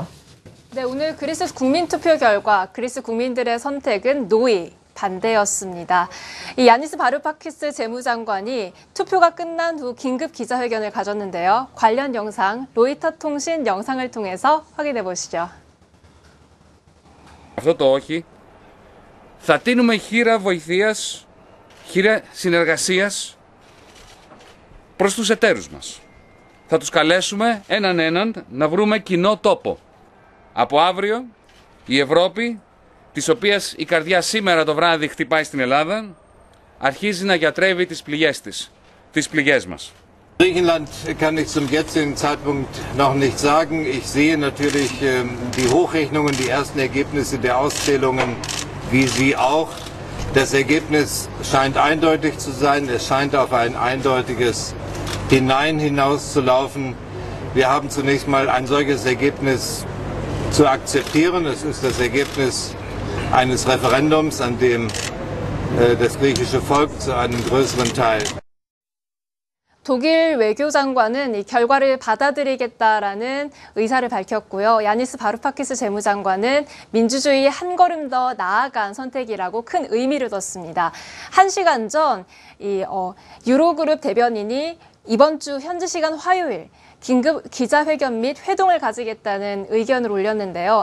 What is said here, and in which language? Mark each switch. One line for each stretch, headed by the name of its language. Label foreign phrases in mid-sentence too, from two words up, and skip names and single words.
Korean: 네, 오늘 그리스 국민투표 결과 그리스 국민들의 선택은 노이, 반대였습니다. 이 야니스 바루파키스 재무장관이 투표가 끝난 후 긴급 기자회견을 가졌는데요. 관련 영상 로이터 통신 영상을 통해서 확인해 보시죠.
Greek: Αυτό το όχι, θα τίνουμε χείρα βοηθείας, χείρα συνεργασίας προς τους εταίρους μας. Θα τους καλέσουμε έναν να βρούμε κοινό τόπο. Από αύριο η Ευρώπη, της οποίας η καρδιά σήμερα το βράδυ χτυπάει στην Ελλάδα, αρχίζει να γιατρεύει τις πληγές της, τις πληγές μας.
German: Griechenland kann ich zum jetzigen Zeitpunkt noch nicht sagen. Ich sehe natürlich die Hochrechnungen, die ersten Ergebnisse der Auszählungen, wie Sie auch. Das Ergebnis scheint eindeutig zu sein. Es scheint auf ein eindeutiges Hinein hinauszulaufen. Wir haben zunächst mal ein solches Ergebnis zu akzeptieren. Es ist das Ergebnis eines Referendums, an dem das griechische Volk zu einem größeren Teil
Korean: 독일 외교장관은 이 결과를 받아들이겠다라는 의사를 밝혔고요. 야니스 바루파키스 재무장관은 민주주의에 한 걸음 더 나아간 선택이라고 큰 의미를 뒀습니다. 1시간 전 유로그룹 대변인이 이번 주 현지 시간 화요일 긴급 기자회견 및 회동을 가지겠다는 의견을 올렸는데요.